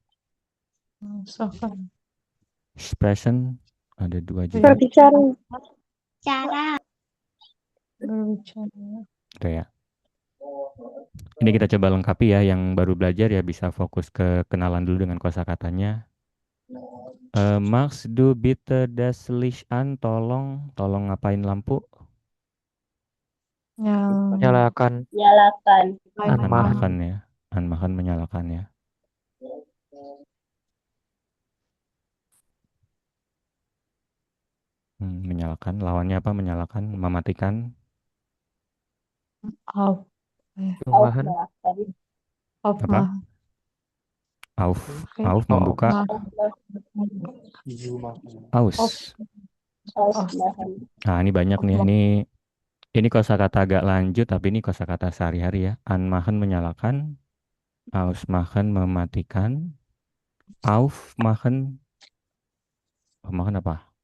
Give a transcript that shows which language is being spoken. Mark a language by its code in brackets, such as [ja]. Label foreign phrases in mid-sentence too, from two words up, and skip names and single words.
[id] Merasakan. Expression ada 2 juga. Berbicara. Cara. Berbicara. Gitu ya. Ini kita coba lengkapi ya, yang baru belajar ya bisa fokus ke kenalan dulu dengan kosakatanya. [de] Max du bitte das Licht an, [id] tolong ngapain lampu? Nyalakan. Nyalakan. Anmachen ya. Anmachen menyalakan ya. Menyalakan, lawannya apa? Menyalakan, mematikan. Auf. Rumahan. Aufmachen. Auf, Oke. auf membuka. Aus. Nah, ini banyak nih. Ini kosakata agak lanjut, tapi ini kosakata sehari-hari ya. Anmachen menyalakan, ausmachen mematikan, aufmachen apa?